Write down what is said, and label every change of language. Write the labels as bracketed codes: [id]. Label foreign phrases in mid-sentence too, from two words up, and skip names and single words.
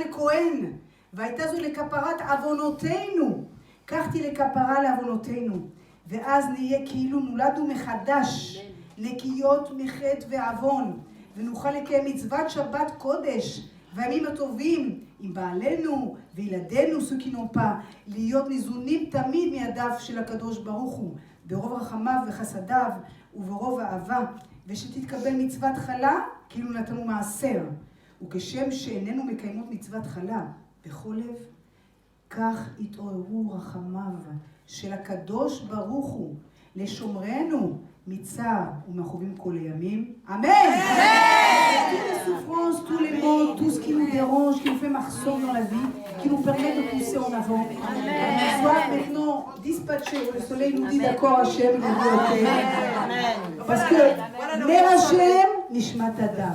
[he] לכהן, והייתה זו לכפרת עוונותינו, כך תהיה לכפרה לעוונותינו, ואז נהיה כאילו נולדנו מחדש, נקיות מחטא ועוון, ונוכל לקיים מצוות שבת קודש והימים הטובים עם בעלינו וילדינו סוכינופה, להיות ניזונים תמיד מידיו של הקדוש ברוך הוא, ברוב רחמיו וחסדיו וברוב אהבה, ושתתקבל מצוות חלה כאילו נתנו מעשר. וכשם שאיננו מקיימות מצוות חלה בכל לב, כך התעוררו רחמיו של הקדוש ברוך הוא לשומרנו מצער ומכאובים כל הימים. Amen. [fr] Toutes les souffrances, tous les maux, tout ce qui nous dérange, qui nous fait marceau dans la vie, qui nous permet de pousser en avant. Soit maintenant dispatché, le soleil nous dit d'accord Hachem, il dit ok. Parce que [he] נר השם, נשמת אדם.